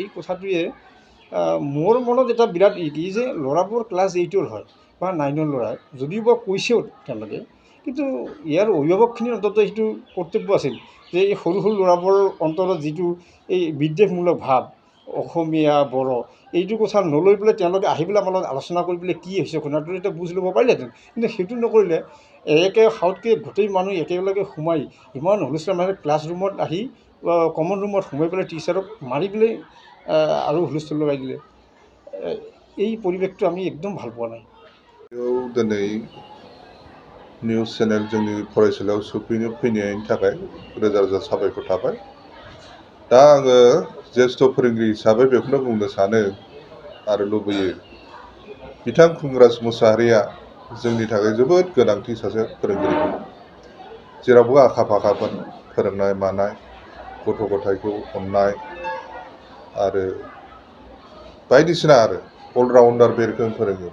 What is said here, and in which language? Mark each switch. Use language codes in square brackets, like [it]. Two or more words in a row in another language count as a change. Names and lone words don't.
[as] কথাটোৱে মোৰ মনত এটা বিৰাট কি যে ল'ৰাবোৰ ক্লাছ 8ৰ হয় বা 9ৰ ল'ৰা, যদিও বা কৈছেও তেওঁলোকে, কিন্তু ইয়াৰ অভিভাৱকখিনিৰ অন্তত সেইটো কৰ্তব্য আছিল যে এই সৰু সৰু ল'ৰাবোৰৰ অন্তৰত যিটো এই বিদ্বেষমূলক ভাৱ অসমীয়া বড়ো এইটো কথা নলৈ পেলাই তেওঁলোকে আহি পেলাই আমাৰ লগত আলোচনা কৰি পেলাই কি হৈছে ঘটনাটো এটা বুজ ল'ব পাৰিলেহেঁতেন, কিন্তু সেইটো নকৰিলে। একে সাউতকৈ গোটেই মানুহ একেলগে সোমাই ইমান হুলস্থুল মানে ক্লাছৰুমত আহি [en] common roomত [as] সোমাই পেলাই টিচাৰক মাৰি পেলাই আৰু হুলস্থুল লগাই দিলে। এই পৰিৱেশটো আমি একদম ভাল পোৱা নাই। [brx] दिनै निउज चेनेल जोंनि फरायसालियाव फैनायनि थाखाय रोजा रोजा साबायखर थाबाय। दा आङो ज्येष्ठ फोरोंगिरि हिसाबै बेखौनो बुंनो सानो आरो लुबैयो, बिथां खुंगुराज मुसाहारिया जोंनि थाखाय जोबोद गोनांथि सासे फोरोंगिरि, जेरावबो आखा फाखामोन, फोरोंनाय मानाय, गथ' गथायखौ अननाय आरो बायदिसिना आरो अलराउन्डार बे रोखोम फोरोङोमोन।